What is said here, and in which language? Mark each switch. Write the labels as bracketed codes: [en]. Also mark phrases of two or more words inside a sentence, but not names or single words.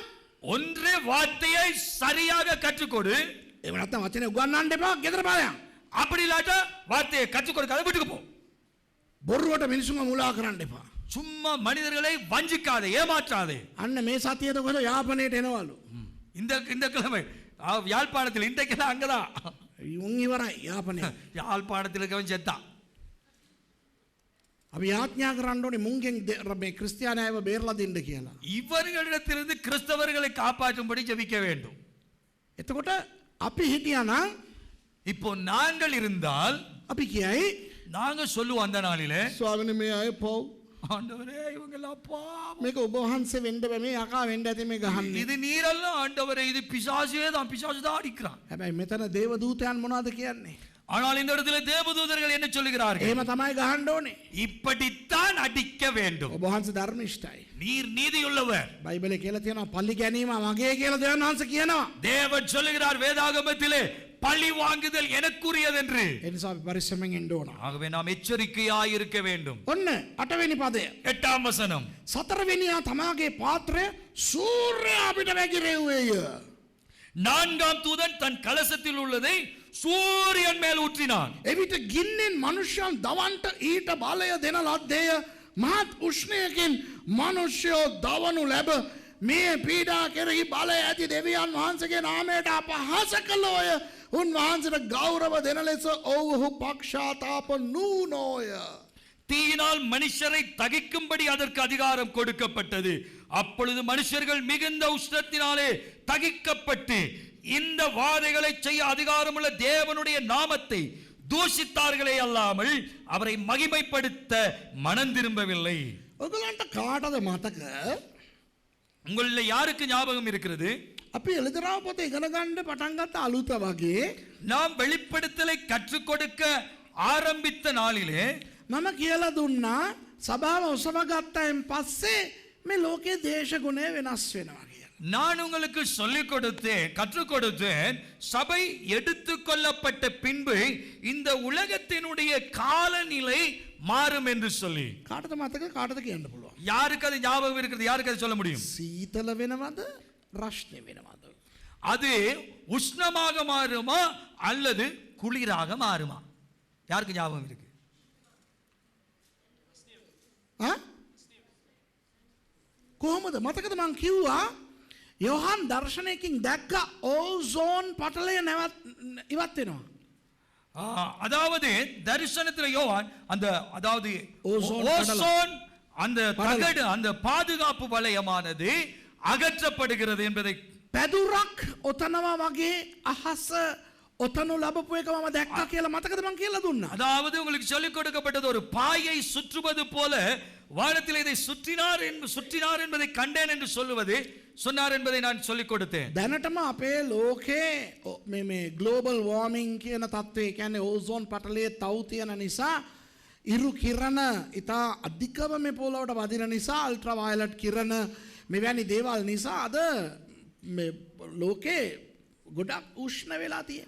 [ta] ஒன்றே வார்த்தையை சரியாக கற்றுக்கொடு [si] එහෙම නැත්නම් වචනය උගන්නන්න එපා ගෙදර බලයන් [ta] அப்படி இல்லாட்ட வார்த்தையை கற்றுக் கொடுக்காத வீட்டுக்கு போ [si] බොරුවට මිනිසුන්ව මුලා කරන්න එපා [ta] சும்மா மனிதர்களை வஞ்சிக்காதே ஏமாற்றாதே [si] අන්න මේ සතියේද කොහෙද යාපනයට එනවලු [ta] இந்த கிழமை யாழ்ப்பாணத்தில் இன்றைக்கெல்லாம் அங்கதான் [si] උන් ඉවරයි යාපනය [ta] யாழ்ப்பாணத்தில் இருக்கவன் செத்தான் [si] අපි යාඥා කරන්න ඕනේ මුන්ගෙන් මේ ක්‍රිස්තියානි අයව බේරලා දෙන්න කියලා [ta] இவர்களிடத்திலிருந்து கிறிஸ்தவர்களை காப்பாற்றும்படி ஜெபிக்க வேண்டும் [si] එතකොට අපි හිටියානම් [ta] இப்போ நாங்கள் இருந்தால் [si] අපි කියයි [ta] நாங்க சொல்லுவோம் அந்த நாளிலே [si] ස්වාමීනි මේ අය පව් [ta] ஆண்டவரே இவங்கெல்லாம் பாவம் [si] මේක ඔබ වහන්සේ වෙන්න බෑ මේ යකා වෙන්න ඇති මේ ගහන්නේ [ta] இது நீரல்ல ஆண்டவரே இது பிசாசே தான் பிசாசு தான் அடிக்கிறான் [si] හැබැයි මෙතන දේව දූතයන් මොනවද කියන්නේ [ta] ஆனால் இந்த இடத்துல தேவதூதர்கள் என்ன சொல்லுகிறார்கள்? [si] එහෙම තමයි ගහන්න ඕනේ. [ta] இப்படித்தான் அடிக்க வேண்டும். [si] ඔබ වහන්සේ ධර්මිෂ්ඨයි. [ta] நீர் நீதியுள்ளவர். [si] බයිබලේ කියලා තියෙනවා පල්ලි ගැනීම මගේ කියලා දෙවියන් වහන්සේ කියනවා. [ta] தேவன் சொல்லுகிறார் வேதாகமத்திலே பழி வாங்குதல் எனக்குரியது என்று. [si] ඒ නිසා අපි පරිස්සමෙන් ඉන්න ඕන. [ta] ஆகவே நாம் எச்சரிக்கையாய் இருக்க வேண்டும். [si] ඔන්න 8 වෙනි පදය. [ta] 8ஆம் வசனம். [si] 4 වෙනියා තමාගේ පාත්‍රය සූර්යයා අපිට වැగిරෙව්වේය. 4ஆம் தூதன் தன் கலசத்தில் உள்ளதை சூரியன் மேல் ஊற்றினான். එවිට ගින්නෙන් මනුෂ්‍යයන් දවන්ට ඊට බලය දෙන ලද්දේය. මහත් උෂ්ණයකින් මනුෂ්‍යයෝ දවනු ලැබ මේ පීඩා කෙරෙහි බලය ඇති දෙවියන් වහන්සේගේ නාමයට අපහාස කළෝය. උන්වහන්සේට ගෞරව දෙන ලෙස ඔව්හු පක්ෂාතාප නූනෝය. [ta] தீயினால் மனுஷரை தகிக்கும்படி அதற்கு அதிகாரம் கொடுக்கப்பட்டது. அப்பொழுது மனுஷர்கள் மிகுந்த உஷ்ணத்தினாலே தகிக்கப்பட்டு இந்த வாதைகளை செய்ய அதிகாரமுள்ள தேவனுடைய நாமத்தை தூஷித்தார்களே அல்லாமல் அவரை மகிமைப்படுத்த மனம் திரும்பவில்லை. [si] ඔයගලන්ට කාටද මතක? [ta] உங்களில் யாருக்கு ஞாபகம் இருக்கிறது? [si] අපි එළිදරව් පොත ඉගෙන ගන්න පටන් ගත්ත අලුත වගේ [ta] நாம் வெளிப்படுத்தலை கற்றுக் கொடுக்க ஆரம்பித்த நாளிலே [si] මම කියලා දුන්නා සභාව ඔසව ගත්තයින් පස්සේ මේ ලෝකයේ දේශගුණය වෙනස් වෙනවා කියලා. [ta] நான் உங்களுக்கு சொல்லிக் கொடுத்தேன், கற்றுக் கொடுத்தேன். சபை எடுத்துக் கொள்ளப்பட்ட பின்பு இந்த உலகத்தினுடைய காலநிலை மாறும் என்று சொல்லி. [si] කාටද මතක? කාටද කියන්න පුළුවන්? [ta] யாருக்கு அது ஞாபகம் இருக்கிறது? யாருக்கு அது சொல்ல முடியும்? [si] සීතල වෙනවද? රස්නේ වෙනවද? [ta] அது உஷ்ணமாக மாறுமா அல்லது குளிராக மாறுமா? யாருக்கு ஞாபகம் இருக்கு? [si] කොහොමද? මතකද මං කිව්වා යෝහන් දර්ශනයකින් දැක්ක ඕසෝන් පටලය ඉවත් වෙනවා. [ta] அதாவது தரிசனத்தில் யோவான் அந்த அதாவது ஓசோன் ஓசோன் அந்த தகடு அந்த பாதுகாப்பு வளையமானது அகற்றப்படுகிறது என்பதை [si] පැදුරක් ඔතනවා වගේ අහස ඔතනු ලැබපු එක මම දැක්කා කියලා මතකද මං කියලා දුන්නා. [ta] அதாவது உங்களுக்கு சொல்லிக் கொடுக்கப்பட்டது ஒரு பாயை சுற்றுவது போல வானத்தில் இதை சுற்றினார் என்பதை கண்டேன் என்று சொன்னார் என்பதை நான் சொல்லிக் கொடுத்தேன். [si] දැනටම අපේ ලෝකේ මේ [en] global warming [si] කියන තත්ත්වය කියන්නේ ඕසෝන් පටලයේ තව් තියෙන නිසා ඉරු කිරණ ඉතා අධිකව මේ පොළොවට වදින නිසා [en] ultra violet [si] කිරණ මෙවැනි දේවල් නිසා අද මේ ලෝකේ ගොඩක් උෂ්ණ වෙලා තියෙනවා.